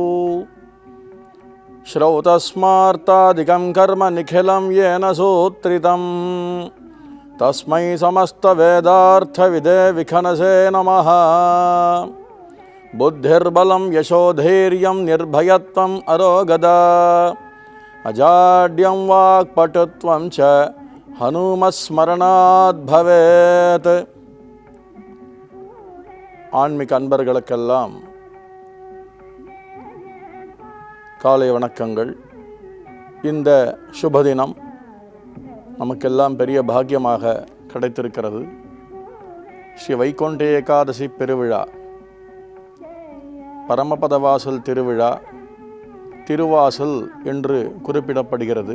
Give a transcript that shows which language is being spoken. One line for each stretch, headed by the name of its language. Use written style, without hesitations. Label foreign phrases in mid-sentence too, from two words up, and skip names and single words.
Sanskrit: श्रौतस्मार्तादिकं कर्म निखिलं येन सूत्रितं तस्मै समस्तवेदार्थविदे विखनसे नमः। बुद्धिर्बलं यशोधैर्यं निर्भयत्वम् अरोगदा अजाड्यं वाक्पटुत्वं च हनुमस्मरणात् भवेत्.
Tamil: ஆன்மீக அன்பர்களுக்கெல்லாம் காலை வணக்கங்கள். இந்த சுபதினம் நமக்கெல்லாம் பெரிய பாக்கியமாக கிடைத்திருக்கிறது. ஸ்ரீ வைகுண்ட ஏகாதசி பெருவிழா, பரமபதவாசல் திருவிழா, திருவாசல் என்று குறிப்பிடப்படுகிறது.